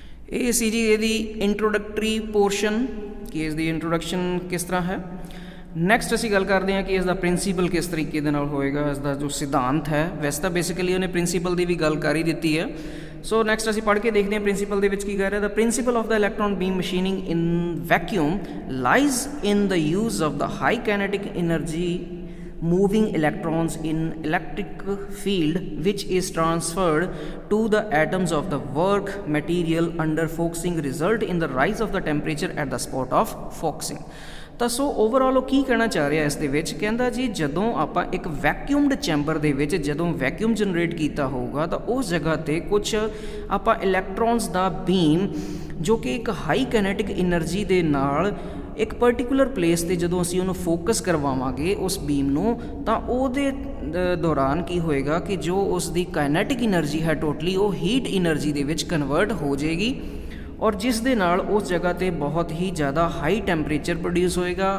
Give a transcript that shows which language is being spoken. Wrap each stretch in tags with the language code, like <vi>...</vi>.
<pa>ਇਹ ਸੀ ਜੀ ਇਹਦੀ ਇੰਟਰੋਡਕਟਰੀ ਪੋਰਸ਼ਨ ਕਿ ਇਸ ਦੀ ਇੰਟਰੋਡਕਸ਼ਨ ਕਿਸ ਤਰ੍ਹਾਂ ਹੈ। ਨੈਕਸਟ ਅਸੀਂ ਗੱਲ ਕਰਦੇ ਹਾਂ ਕਿ ਇਸ ਦਾ ਪ੍ਰਿੰਸੀਪਲ ਕਿਸ ਤਰੀਕੇ ਦੇ ਨਾਲ ਹੋਏਗਾ, ਇਸ ਦਾ ਜੋ ਸਿਧਾਂਤ ਹੈ। ਵੈਸੇ ਤਾਂ ਬੇਸਿਕਲੀ ਉਹਨੇ ਪ੍ਰਿੰਸੀਪਲ ਦੀ ਵੀ ਗੱਲ ਕਰ ਹੀ ਦਿੱਤੀ ਹੈ। ਸੋ ਨੈਕਸਟ ਅਸੀਂ ਪੜ੍ਹ ਕੇ ਦੇਖਦੇ ਹਾਂ ਪ੍ਰਿੰਸੀਪਲ ਦੇ ਵਿੱਚ ਕੀ ਕਹਿ ਰਿਹਾ।</pa> <en>The principle of the electron beam machining in vacuum lies in the use of the high kinetic energy moving electrons in electric field which is transferred to the atoms of the work material under focusing result in the rise of the temperature at the spot of focusing।</en> <pa>ਤਾਂ ਸੋ overall ਉਹ ਕੀ ਕਹਿਣਾ ਚਾਹ ਰਿਹਾ ਇਸ ਦੇ ਵਿੱਚ? ਕਹਿੰਦਾ ਜੀ ਜਦੋਂ ਆਪਾਂ ਇੱਕ ਵੈਕਿਊਮਡ ਚੈਂਬਰ ਦੇ ਵਿੱਚ ਜਦੋਂ ਵੈਕਿਊਮ ਜਨਰੇਟ ਕੀਤਾ ਹੋਊਗਾ ਤਾਂ ਉਸ ਜਗ੍ਹਾ 'ਤੇ ਕੁਛ ਆਪਾਂ ਇਲੈਕਟ੍ਰੋਨਸ ਦਾ ਬੀਮ ਜੋ ਕਿ ਇੱਕ ਹਾਈ ਕਾਈਨੈਟਿਕ એનર્ਜੀ ਦੇ ਨਾਲ ਇੱਕ ਪਰਟੀਕੂਲਰ ਪਲੇਸ 'ਤੇ ਜਦੋਂ ਅਸੀਂ ਉਹਨੂੰ ਫੋਕਸ ਕਰਵਾਵਾਂਗੇ ਉਸ ਬੀਮ ਨੂੰ ਤਾਂ ਉਹਦੇ ਦੌਰਾਨ ਕੀ ਹੋਏਗਾ ਕਿ ਜੋ ਉਸ ਦੀ ਕਾਈਨੈਟਿਕ એનર્ਜੀ ਹੈ ਟੋਟਲੀ ਉਹ ਹੀਟ એનર્ਜੀ ਦੇ ਵਿੱਚ ਕਨਵਰਟ ਹੋ ਜਾਏਗੀ ਔਰ ਜਿਸ ਦੇ ਨਾਲ ਉਸ ਜਗ੍ਹਾ 'ਤੇ ਬਹੁਤ ਹੀ ਜ਼ਿਆਦਾ ਹਾਈ ਟੈਂਪਰੇਚਰ ਪ੍ਰੋਡਿਊਸ ਹੋਏਗਾ।</pa>